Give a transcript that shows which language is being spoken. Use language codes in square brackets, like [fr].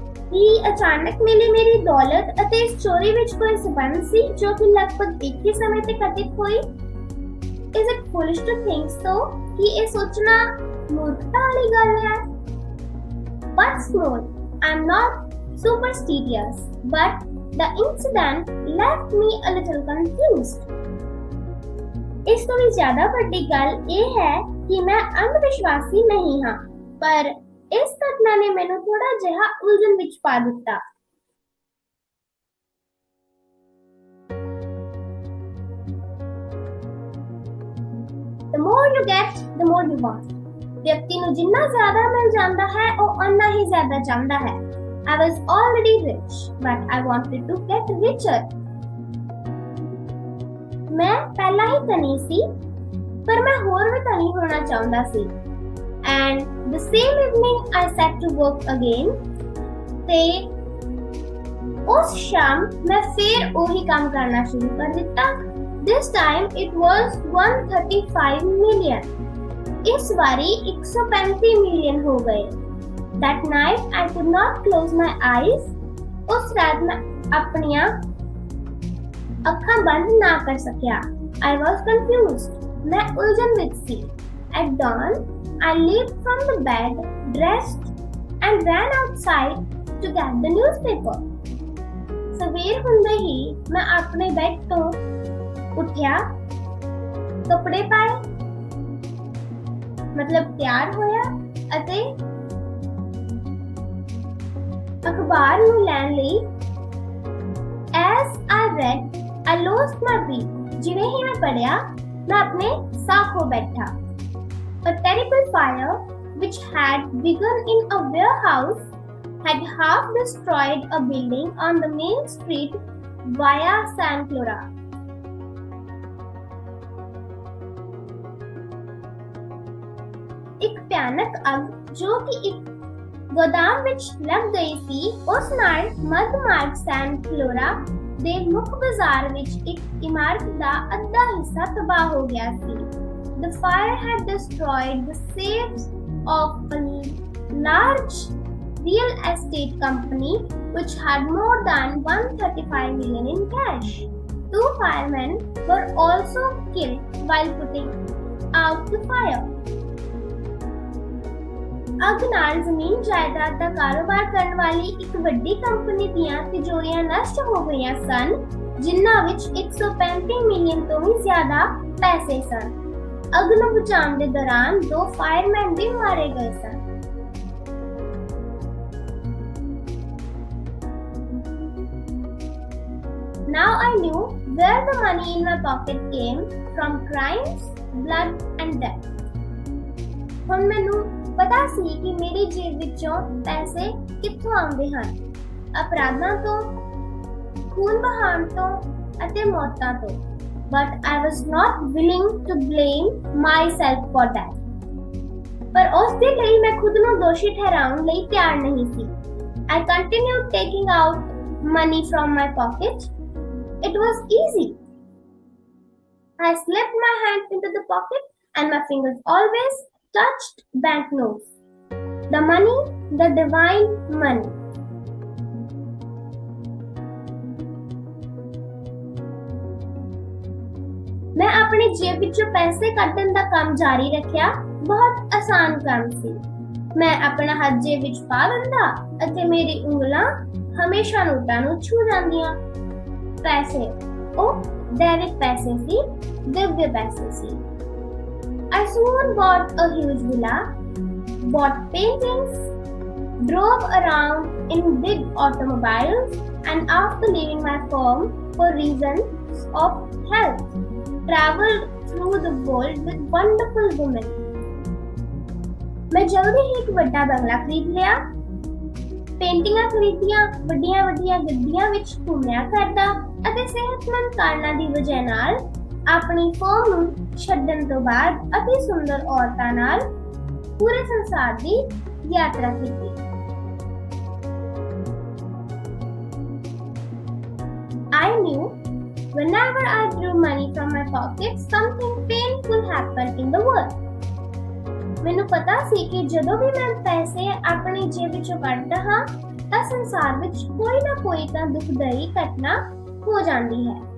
[pa] ਕੀ ਅਚਾਨਕ ਮਿਲੀ ਮੇਰੀ ਦੌਲਤ ਅਤੇ ਇਸ ਚੋਰੀ ਵਿੱਚ ਕੋਈ ਸੰਬੰਧ ਸੀ ਜੋ ਕਿ ਲਗਭਗ ਇੱਕ ਹੀ ਸਮੇਂ ਤੇ ਘਟਿਤ ਹੋਈ? [en] Is it foolish to think so? [pa] ਕਿ ਇਹ ਸੋਚਣਾ ਮੂਰਖਤਾ ਵਾਲੀ ਗੱਲ ਹੈ? [en] What's more, I'm not superstitious, but the incident left me a little confused. [pa] ਇਸ ਤੋਂ ਵੀ ਜ਼ਿਆਦਾ ਵੱਡੀ ਗੱਲ ਇਹ ਹੈ ਕਿ ਮੈਂ ਅੰਧ ਵਿਸ਼ਵਾਸੀ ਨਹੀਂ ਹਾਂ, ਪਰ ਇਸ ਘਟਨਾ ਨੇ ਮੈਨੂੰ ਥੋੜਾ ਜਿਹਾ ਉਲਝਣ ਵਿੱਚ ਪਾ ਦਿੱਤਾ। [en] The more you get, the more you want. [pa] ਵਿਅਕਤੀ ਨੂੰ ਜਿੰਨਾ ਜ਼ਿਆਦਾ ਮਿਲ ਜਾਂਦਾ ਹੈ ਉਹ ਉਨਾ ਹੀ ਜ਼ਿਆਦਾ ਚਾਹੁੰਦਾ ਹੈ। [en] I was already rich, but I wanted to get richer. [pa] ਮੈਂ ਪਹਿਲਾਂ ਹੀ ਧਨੀ ਸੀ, ਪਰ ਮੈਂ ਹੋਰ ਵੀ ਧਨੀ ਹੋਣਾ ਚਾਹੁੰਦਾ ਸੀ। [en] And the same evening I set to work again. [pa] ਤੇ ਉਸ ਸ਼ਾਮ ਮੈਂ ਫਿਰ ਉਹੀ ਕੰਮ ਕਰਨਾ ਸ਼ੁਰੂ ਕਰ ਦਿੱਤਾ। [en] This time it was 135 million. [pa] ਇਸ ਵਾਰੀ 135 ਮਿਲੀਅਨ ਹੋ ਗਏ। [en] That night I could not close my eyes. [pa] ਉਸ ਰਾਤ ਮੈਂ ਆਪਣੀਆਂ ਅੱਖਾਂ ਬੰਦ ਨਾ ਕਰ ਸਕਿਆ। [en] I was confused. [pa] ਮੈਂ ਉਲਝਣ ਵਿੱਚ ਸੀ। [en] At dawn, I leaped from the bed, dressed, and ran outside to get the newspaper. [pa] ਸਵੇਰ ਹੁੰਦੇ ਹੀ ਮੈਂ ਆਪਣੇ ਬੈੱਡ ਤੋਂ ਉੱਠਿਆ, ਕੱਪੜੇ ਪਾਏ, ਮਤਲਬ ਤਿਆਰ ਹੋਇਆ ਅਤੇ ਅਖਬਾਰ ਨੂੰ ਲੈਣ ਲਈ [en] As I read, I lost my breath. [pa] ਜਿਵੇਂ ਹੀ ਮੈਂ ਪੜ੍ਹਿਆ, ਮੈਂ ਆਪਣੇ ਸਾਹ ਖੋ ਬੈਠਾ। [en] A terrible fire, which had begun in a warehouse, had half destroyed a building on the main street via San Clara. [pa] ਇੱਕ ਭਿਆਨਕ ਅੱਗ ਜੋ ਕਿ ਇੱਕ ਗੋਦਾਮ ਵਿੱਚ ਲੱਗ ਗਈ ਸੀ, ਉਸ ਨਾਲ ਮੱਧ ਮਾਰਗ ਸੈਨ ਫਲੋਰਾ ਦੇ ਮੁੱਖ ਬਾਜ਼ਾਰ ਵਿੱਚ ਇੱਕ ਇਮਾਰਤ ਦਾ ਅੱਧਾ ਹਿੱਸਾ ਤਬਾਹ ਹੋ ਗਿਆ ਸੀ। [en] The fire had destroyed the safes of a large real estate company which had more than 135 million in cash. 2 firemen were also killed while putting out the fire. [pa] ਅੱਗ ਨਾਲ ਜ਼ਮੀਨ ਜਾਇਦਾਦ ਦਾ ਕਾਰੋਬਾਰ ਕਰਨ ਵਾਲੀ ਇੱਕ ਵੱਡੀ ਕੰਪਨੀ ਦੀਆਂ ਤਿਜੋਰੀਆਂ ਨਸ਼ਟ ਹੋ ਗਈਆਂ ਸਨ, ਜਿਨ੍ਹਾਂ ਵਿੱਚ 135 ਮਿਲੀਅਨ ਤੋਂ ਵੀ ਜ਼ਿਆਦਾ ਪੈਸੇ ਸਨ। ਅੱਗ ਨੂੰ ਬੁਝਾਉਣ ਦੇ ਦੌਰਾਨ 2 ਫਾਇਰਮੈਨ ਵੀ ਮਾਰੇ ਗਏ ਸਨ। [en] Now I knew where the money in my pocket came from: crimes, blood and death. [pa] ਹੁਣ ਮੈਨੂੰ ਪਤਾ ਸੀ ਕਿ ਮੇਰੀ ਜੇਬ ਵਿੱਚੋਂ ਪੈਸੇ ਕਿੱਥੋਂ ਆਉਂਦੇ ਹਨ, ਅਪਰਾਧਾਂ ਤੋਂ, ਖੂਨ ਬਹਾਉਣ ਤੋਂ ਅਤੇ ਮੌਤਾਂ ਤੋਂ। [en] But I was not willing to blame myself for that. [pa] ਪਰ ਉਸ ਦੇ ਲਈ ਮੈਂ ਖੁਦ ਨੂੰ ਦੋਸ਼ੀ ਠਹਿਰਾਉਣ ਲਈ ਤਿਆਰ ਨਹੀਂ ਸੀ। [en] I continued taking out money from my pocket. It was easy. I slipped my hand into the pocket and my fingers always touched banknotes. The money, the divine money. [hi] मैं अपनी जेब [pa] ਵਿੱਚੋਂ ਪੈਸੇ ਕੱਢਣ ਦਾ ਕੰਮ ਜਾਰੀ ਰੱਖਿਆ। ਬਹੁਤ ਆਸਾਨ ਕੰਮ ਸੀ। ਮੈਂ ਆਪਣਾ ਹੱਥ ਜੇਬ ਵਿੱਚ ਪਾ ਲੈਂਦਾ ਅਤੇ ਮੇਰੀ ਉਂਗਲਾਂ ਹਮੇਸ਼ਾ ਨੋਟਾਂ ਨੂੰ ਛੂ ਜਾਂਦੀਆਂ। ਪੈਸੇ ਉਹ ਦੈਵਿਕ ਪੈਸੇ ਸੀ, ਦਿਵਯ ਪੈਸੇ ਸੀ। [en] I soon bought a huge villa, bought paintings, drove around in big automobiles, and after leaving my firm for reasons of health, traveled through the world with wonderful women. [hi] मैं जल्दी ही एक [pa] ਵੱਡਾ ਬੰਗਲਾ ਖਰੀਦ ਲਿਆ, ਪੇਂਟਿੰਗਾਂ ਖਰੀਦੀਆਂ, ਵੱਡੀਆਂ ਗੱਡੀਆਂ ਵਿੱਚ ਘੁੰਮਿਆ ਕਰਦਾ ਅਤੇ ਸਿਹਤਮੰਦ ਕਾਰਨਾਂ ਦੀ ਵਜ੍ਹਾ ਨਾਲ ਆਪਣੀ ਫਰਮ ਨੂੰ ਛੱਡਣ ਤੋਂ ਬਾਅਦ ਅਤੀ ਸੁੰਦਰ ਔਰਤਾਂ ਨਾਲ ਪੂਰੇ ਸੰਸਾਰ ਦੀ ਯਾਤਰਾ ਕੀਤੀ। [en] I knew whenever I drew money from my pocket, something painful happened in the world. [pa] ਮੈਨੂੰ ਪਤਾ ਸੀ ਕਿ ਜਦੋਂ ਵੀ ਮੈਂ ਪੈਸੇ ਆਪਣੀ ਜੇਬ ਵਿੱਚੋਂ ਕੱਢਦਾ ਹਾਂ ਤਾਂ ਸੰਸਾਰ ਵਿੱਚ ਕੋਈ ਨਾ ਕੋਈ ਤਾਂ ਦੁਖਦਾਈ ਘਟਨਾ ਹੋ ਜਾਂਦੀ ਹੈ।